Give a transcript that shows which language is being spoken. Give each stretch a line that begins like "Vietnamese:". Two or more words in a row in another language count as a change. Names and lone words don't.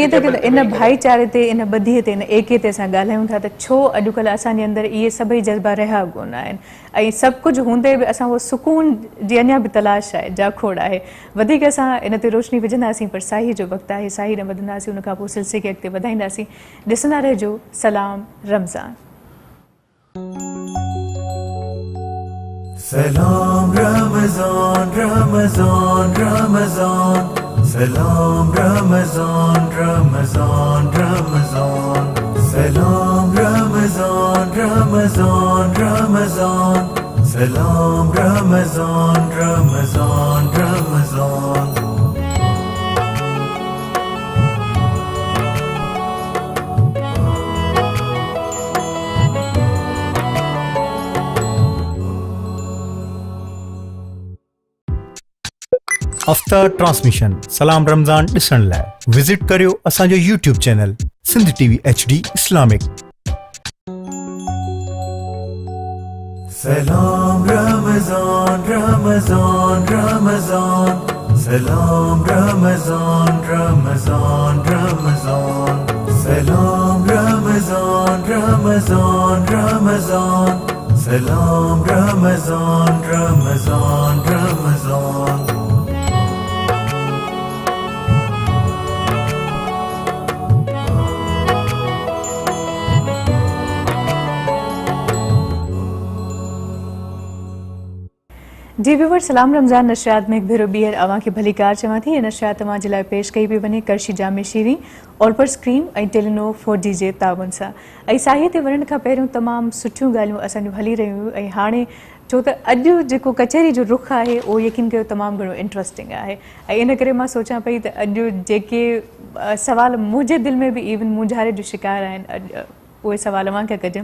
Sindhi: इन भाईचारे ते, इन ॿधीअ ते, इन एके ते असां ॻाल्हायूं था त छो अॼुकल्ह असांजे अंदरि इहे सभई जज़्बा रहिया कोन आहिनि ऐं सभु कुझु हूंदे बि असां उहो सुकून जी अञा बि तलाश आहे, जाखोड़ आहे। वधीक असां इन ते रोशनी विझंदासीं, पर साही जो वक़्तु आहे, साही न वधंदासीं, उनखां पोइ सिलसिले खे अॻिते वधाईंदासीं। ॾिसंदा रहिजो सलाम रमज़ान। Salam Ramazan, Ramazan, Ramazan. Salam Ramazan, Ramazan, Ramazan. Salam Ramazan, Ramazan, Ramazan. Salam Ramazan, Ramazan, Ramazan.
English: after transmission
Sindhi: सलाम रमज़ान ॾिसण लाइ विज़िट करियो असांजो यूट्यूब चैनल सिंध टीवी HD इस्लामिक। Salam Ramazan, Ramazan, Ramazan. Salam Ramazan, Ramazan, Ramazan. Salam Ramazan, Ramazan, Ramazan. Salam Ramazan, Ramazan, Ramazan. जी व्यूवर सलाम रमज़ान नशरियात में एक भेरो ॿीहर अवां खे भली कार चवां थी। नशरियात तव्हां जे लाइ पेश कई पई वञे करशी जामे शीरी और पर स्क्रीन ऐं टेलीनो 4G जे ताउन सां। ऐं साईअ ते वञण खां पहिरियों तमामु सुठियूं ॻाल्हियूं असांजूं हली रहियूं ऐं हाणे छो त अॼु जेको कचहरी जो रुख आहे उहो यकीन कयो तमामु घणो इंट्रस्टिंग आहे ऐं इन करे मां सोचां पई त अॼु जेके सवाल मुंहिंजे दिलि में बि इवन मुंझारे जो शिकार आहिनि अॼु उहे सवाल अवां खे कजनि।